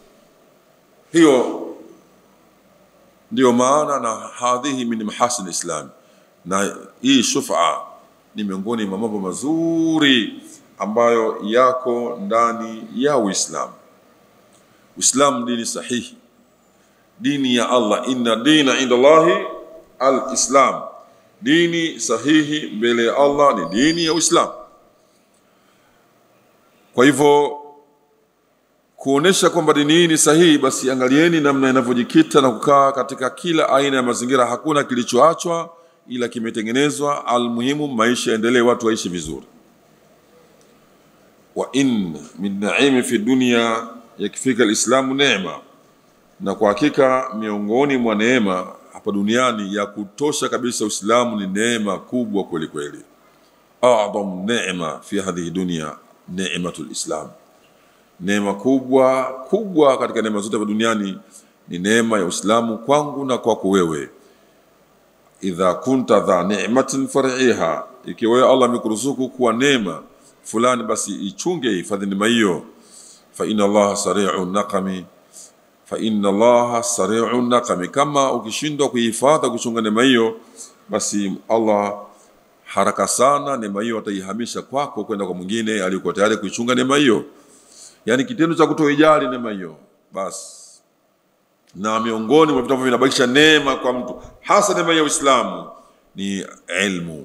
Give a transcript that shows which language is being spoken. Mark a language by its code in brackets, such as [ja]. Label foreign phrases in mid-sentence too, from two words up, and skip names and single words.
[sw] Hiyo ndio maana na [ar] هذه من محاسن الإسلام, [sw] na hii shufa ni miongoni mwa mambo mazuri ambayo yako ndani ya Uislamu. Uislamu dini sahihi, dini ya Allah. [ar] إن الدين عند الله الإسلام, [sw] dini sahihi mbele ya Allah ni dini ya Uislamu. Kwa hivyo kuonesha kwamba dini hii ni sahihi, basi angalieni namna inavyojikita na kukaa katika kila aina ya mazingira. Hakuna kilichoachwa ila kimetengenezwa. Almuhimu maisha endelee, watu waishi vizuri. [ar] وإن من نعيم في الدنيا يكفيك الإسلام [sw] neema, na kwa hakika miongoni mwa neema hapa duniani ya kutosha kabisa Uislamu ni neema kubwa kweli kweli. [ar] أعظم نعمة في هذه الدنيا نعمة الإسلام, [sw] neema kubwa katika neema zote za duniani ni neema ya Uislamu kwangu na kwako wewe. [ar] إذا كنت ذا نعمة فارعها, [sw] ikiwa Allah amekuruzuku kuwa neema fulani, basi ichunge, hifadhi neema hiyo. [ar] فإن الله سريع النقم فإن الله سريع النقم. [sw] Kama ukishindwa kuhifadhi kuchunga neema hiyo, basi Allah haraka sana neema hiyo ataihamisha kwako kwenda kwa mwingine aliyekuwa tayari kuichunga neema hiyo. Yani kitendo cha kutoijali neema hiyo basi. Na miongoni mwa vitu ambavyo vinabakisha neema kwa mtu, hasa neema ya Uislamu, ni ilmu.